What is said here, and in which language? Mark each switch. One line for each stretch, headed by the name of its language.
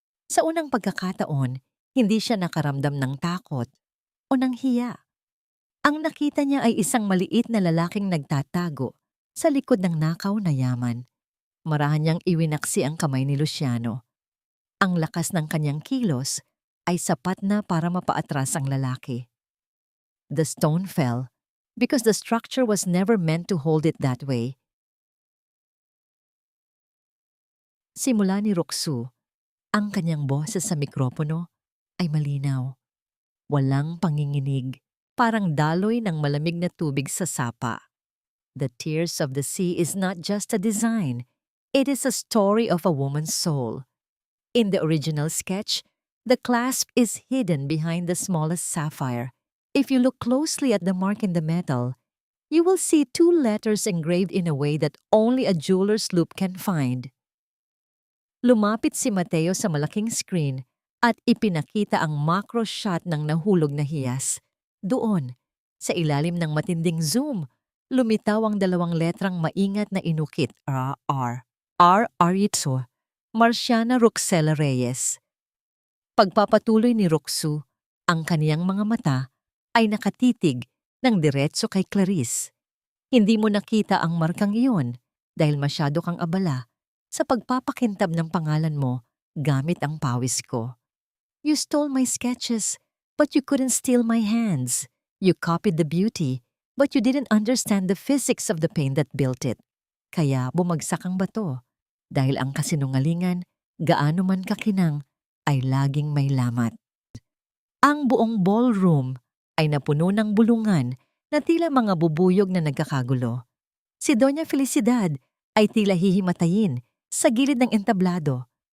Filipino: Sa unang pagkakataon, hindi siya nakaramdam ng takot o ng hiya. Ang nakita niya ay isang maliit na lalaking nagtatago sa likod ng nakaw na yaman. Marahan niyang iwinaksi ang kamay ni Luciano. Ang lakas ng kanyang kilos ay sapat na para mapaatras ang lalaki.
English: The stone fell because the structure was never meant to hold it that way.
Filipino: Simula ni Roxu, ang kanyang boses sa mikropono ay malinaw. Walang panginginig, parang daloy ng malamig na tubig sa sapa.
English: The tears of the sea is not just a design, it is a story of a woman's soul. In the original sketch, the clasp is hidden behind the smallest sapphire. If you look closely at the mark in the metal, you will see 2 letters engraved in a way that only a jeweler's loupe can find.
Filipino: Lumapit si Mateo sa malaking screen at ipinakita ang macro shot ng nahulog na hiyas. Doon, sa ilalim ng matinding zoom, lumitaw ang 2 letrang maingat na inukit, R. Aritzo, Marciana Roxela Reyes. Pagpapatuloy ni Roxu, ang kaniyang mga mata ay nakatitig ng diretso kay Clarice. Hindi mo nakita ang markang iyon dahil masyado kang abala sa pagpapakintab ng pangalan mo gamit ang pawis ko.
English: You stole my sketches, but you couldn't steal my hands. You copied the beauty, but you didn't understand the physics of the pain that built it.
Filipino: Kaya bumagsak ang bato, dahil ang kasinungalingan, gaano man kakinang, ay laging may lamat. Ang buong ballroom ay napuno ng bulungan na tila mga bubuyog na nagkakagulo. Si Doña Felicidad ay tila hihimatayin sa gilid ng entablado.